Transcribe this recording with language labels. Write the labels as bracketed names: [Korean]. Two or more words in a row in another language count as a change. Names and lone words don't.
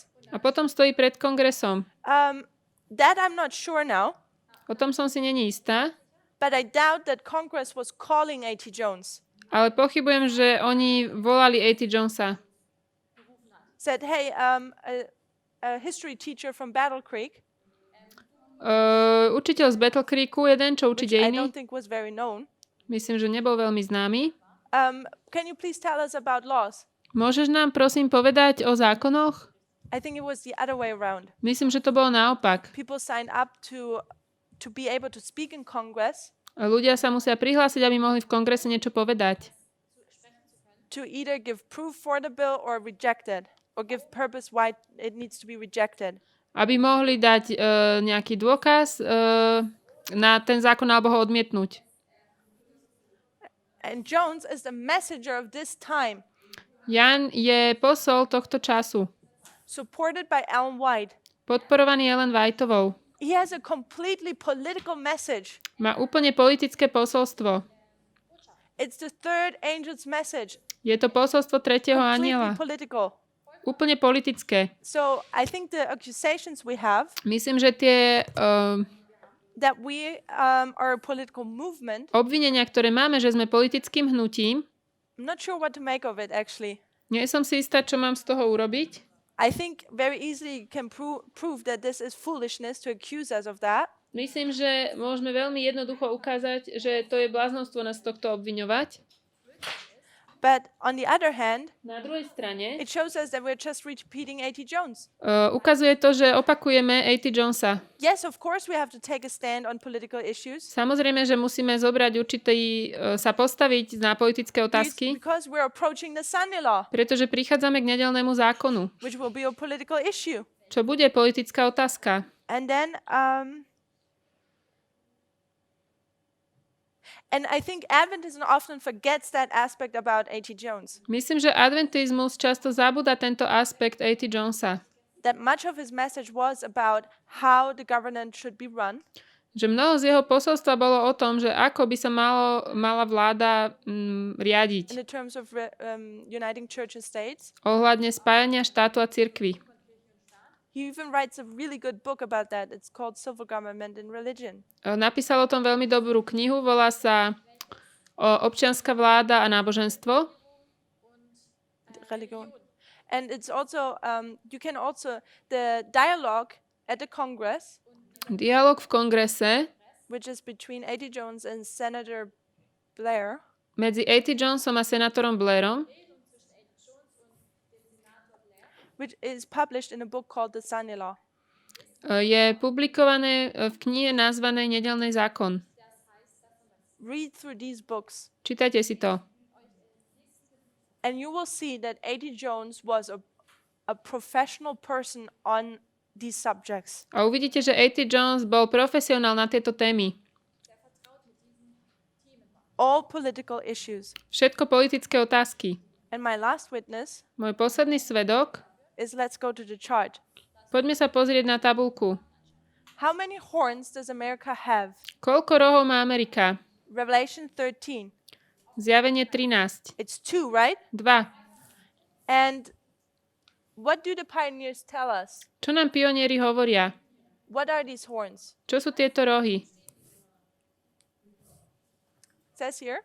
[Slovak] a potom stojí pred kongresom. [English] That I'm not sure now, [Slovak] O tom som si není istá, [English] but I doubt that Congress was calling A.T. Jones. [Slovak] ale pochybujem, že oni volali A.T. Jonesa. [English] Said, hey, a history teacher from Battle Creek, [Slovak] Učiteľ z Battle Creeku, jeden, čo učí [English] which I [Slovak] dejiny, [English] don't think was very known. [Slovak] myslím, že nebol veľmi známy. [English] Can you please tell us about laws? [Slovak] Môžeš nám prosím povedať o zákonoch? [English] I think it was the other way around. [Slovak] Myslím, že to bolo naopak. [English] People signed up to be able to speak in Congress, [Slovak] Ľudia sa musia prihlásiť, aby mohli v kongrese niečo povedať. [English] to either give proof for the bill or reject it, or give purpose why it needs to be rejected. [Slovak] Aby mohli dať nejaký dôkaz na ten zákon alebo ho odmietnúť. [English] And Jones is the messenger of this time, [Slovak] Jan je posol tohto času, [English] supported by Ellen White. [Slovak] podporovaný Ellen Whiteovou. [English] He has a completely political message. [Slovak] Má úplne politické posolstvo. [English] It's the third angel's message, [Slovak] Je to posolstvo tretieho [English] completely [Slovak] anjela. [English] political. [Slovak] Úplne politické. [English] So I think the accusations we have [Slovak] Myslím, že tie [English] that we are a political movement, [Slovak] obvinenia, ktoré máme, že sme politickým hnutím, [English] I'm not sure what to make of it actually. [Slovak] nie som si istá, čo mám z toho urobiť. [English] I think very easily you can prove that this is foolishness to accuse us of that. [Slovak] Myslím, že môžeme veľmi jednoducho ukázať, že to je bláznostvo nás tohto obviňovať. [English] But on the other hand, [Slovak] Na druhej strane [English] it shows us that we're just repeating A.T. Jones. [Slovak] ukazuje to, že opakujeme A.T. Jonesa. [English] Yes, of course we have to take a stand on political issues. [Slovak] Samozrejme, že musíme zobrať sa postaviť na politické otázky, [English] Because we're approaching the Sunday law, [Slovak] pretože prichádzame k nedeľnému zákonu, [English] which will be a political issue. [Slovak] čo bude politická otázka. [English] And then, and I think Adventism often forgets that aspect about A.T. Jones. [Slovak] Myslím, že adventizmus často zabúda tento aspekt A.T. Jonesa. [English] That much of his message was about how the government should be run. [Slovak] Že mnoho z jeho posolstva bolo o tom, že ako by sa mala vláda riadiť. [English] In the terms of uniting church and states. [Slovak] Ohľadne spájania štátu a cirkvi. [English] He even writes a really good book about that. It's called Civil Government and Religion. [Slovak] Napísal o tom veľmi dobrú knihu, volá sa Občianska vláda a náboženstvo. [English] Religion. And it's also, you can also, the dialogue at the Congress, [Slovak] Dialóg v kongrese [English] which is between A.T. Jones and Senator Blair, [Slovak] medzi A.T. Jonesom a senátorom Blairom, [English] which is published in a book called The Sunday Law. [Slovak] je publikované v knihe nazvanej Nedeľný zákon. [English] Read through these books, [Slovak] Čítajte si to. [English] and you will see that A.T. Jones was a professional person on these subjects. [Slovak] A uvidíte, že A.T. Jones bol profesionál na tieto témy. [English] All political issues. [Slovak] Všetko politické otázky. [English] And my last witness [Slovak] Môj posledný svedok, [English] is, let's go to the chart. [Slovak] poďme sa pozrieť na tabuľku. [English] How many horns does America have? [Slovak] Koľko rohov má Amerika? [English] Revelation 13. [Slovak] Zjavenie 13. [English] It's 2, right? [Slovak] 2. [English] And what do the pioneers tell us? [Slovak] Čo nám pionieri hovoria? [English] What are these horns? [Slovak] Čo sú tieto rohy? [English] It says here,